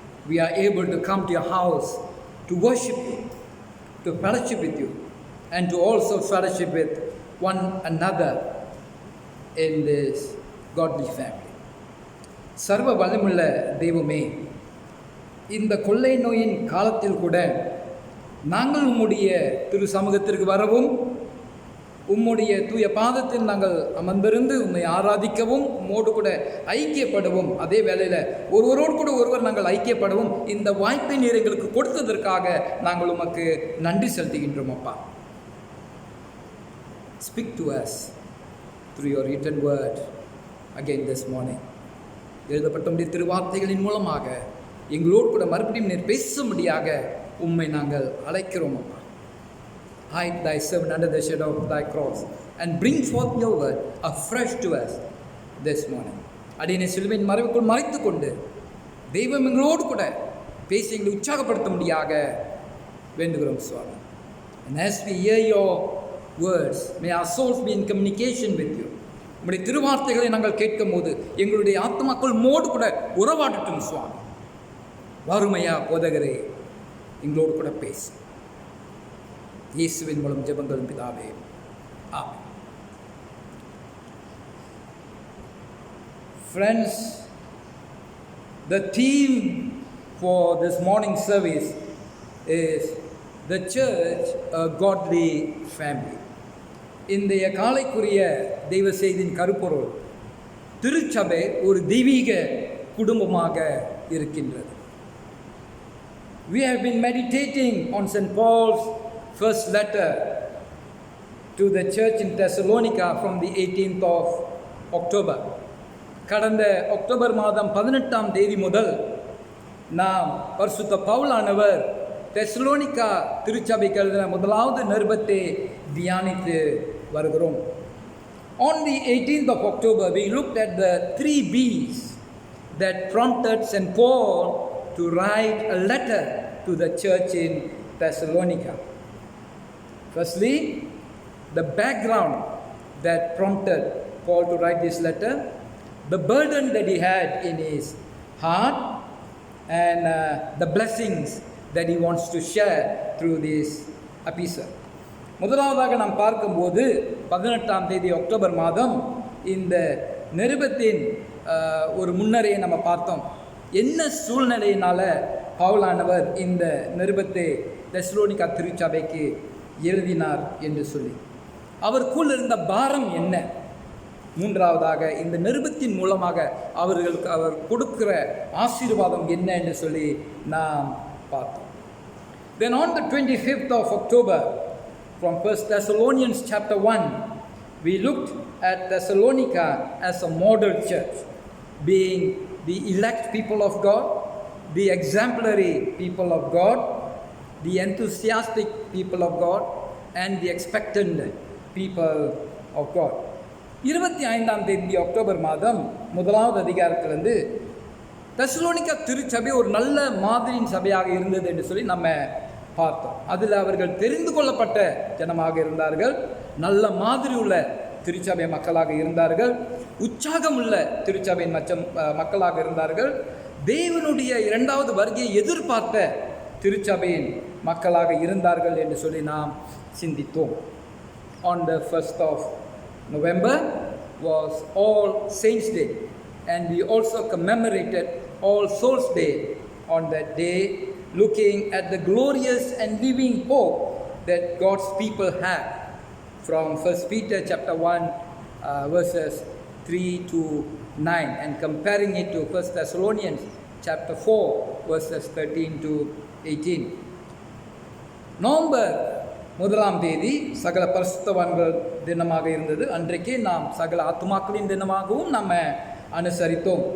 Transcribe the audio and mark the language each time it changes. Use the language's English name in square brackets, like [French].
[English] We are able to come to your house to worship you, to fellowship with you, and to also fellowship with one another in this godly family. [Tamil] சர்வ வல்லமுள்ள தெய்வமே, இந்த கொள்ளை நோயின் காலத்தில் கூட நாங்கள் உம்முடைய திரு சமூகத்திற்கு வரவும், உம்முடைய தூய பாதத்தில் நாங்கள் அமர்ந்திருந்து உம்மை ஆராதிக்கவும், உம்மோடு கூட ஐக்கியப்படவும், அதே வேளையில் ஒருவரோடு கூட ஒருவர் நாங்கள் ஐக்கியப்படவும் இந்த வாய்ப்பை நீர் எங்களுக்கு கொடுத்ததற்காக நாங்கள் உமக்கு நன்றி செலுத்துகின்றோம். [English] அப்பா, speak to us through your written word again this morning. [Tamil] எழுதப்பட்ட திருவார்த்தைகளின் மூலமாக எங்களோடு கூட மறுபடியும் நீர் பேசும்படியாக உம்மை நாங்கள் அழைக்கிறோம். [English] அப்பா, hide thy servant under the shadow of thy cross and bring forth your word afresh to us this morning. [Tamil] அடியனை சிலுவையின் மறைவுக்குள் மறைத்து கொண்டு தெய்வம் எங்களோடு கூட பேசி எங்களை உற்சாகப்படுத்தும்படியாக வேண்டுகிறோம் சுவாமி. [English] And as we hear your words, may our souls be in communication with you. [Tamil] உங்களுடைய திருவார்த்தைகளை நாங்கள் கேட்கும் போது எங்களுடைய ஆத்மாக்கள் மோடு கூட உறவாடட்டும் சுவாமி. வாருமையா போதகரே, எங்களோடு கூட பேசு. இயேசுவின் மூலம் ஜெபங்கள் பிதாவே, ஆமென். [English] Friends, the theme for this morning service is the church, a godly family. [Tamil] இன்றைய காலைக்குரிய தெய்வ செய்தியின் கருப்பொருள், திருச்சபை ஒரு தெய்வீக குடும்பமாக இருக்கின்றது. [English] We have been meditating on St. Paul's first letter to the church in Thessalonica from the 18th of October. [Tamil] கடந்த அக்டோபர் மாதம் 18ஆம் தேதி முதல் நாம் பரிசுத்த பவுலானவர் தெசலோனிக்கா திருச்சபைக்கு எழுதின முதலாவது நிருபத்தை தியானித்து வருகிறோம். [English] On the 18th of October, we looked at the 3 B's that prompted St. Paul to write a letter to the church in Thessalonica. Firstly, the background that prompted Paul to write this letter, the burden that he had in his heart, and the blessings that he wants to share through this epistle. [Tamil] முதலாவதாக நாம் பார்க்கும்போது 18ஆம் தேதி October மாதம் இந்த நிருபத்தின் ஒரு முன்னரையை நம்ம பார்த்தோம். என்ன சூழ்நிலையினால் பவுலானவர் இந்த நிருபத்தை தெசலோனிக்கா திருச்சபைக்கு எழுதினார் என்று சொல்லி, அவருக்குள் இருந்த பாரம் என்ன, மூன்றாவதாக இந்த நிருபத்தின் மூலமாக அவர்களுக்கு அவர் கொடுக்கிற ஆசீர்வாதம் என்ன என்று சொல்லி நாம் பார்த்தோம். [English] Then on the 25th of October, from 1 Thessalonians chapter 1, we looked at Thessalonica as a model church, being the elect people of God, the exemplary people of God, the enthusiastic people of God, and the expectant people of God. [Tamil] 25ஆம் தேதி October மாதம் முதலாவது அதிகாரத்திலிருந்து தெசலோனிக்கா திருச்சபை ஒரு நல்ல மாதிரியின் சபையாக இருந்தது என்று சொல்லி நம்ம பார்த்தோம். அதில் அவர்கள் தெரிந்து கொள்ளப்பட்ட ஜனமாக இருந்தார்கள், நல்ல மாதிரி உள்ள திருச்சபை மக்களாக இருந்தார்கள், உற்சாகம் உள்ள திருச்சபையின் மக்களாக இருந்தார்கள், தேவனுடைய 2வது வருகையை எதிர்பார்த்த திருச்சபையின் மக்களாக இருந்தார்கள் என்று சொல்லி நாம் சிந்தித்தோம். [English] On the 1st of November was All Saints Day, and we also commemorated All Souls Day on that day, looking at the glorious and living hope that God's people have from 1 Peter chapter 1 verses 3 to 9, and comparing it to 1 Thessalonians chapter 4 verses 13 to 18. [Tamil] November 1ஆம் தேதி சகல பரிசுத்தவான்கள் தினமாக இருந்தது. அன்றைக்கே நாம் சகல ஆத்துமாக்களின் தினமாகவும் நம்ம அனுசரித்தோம்.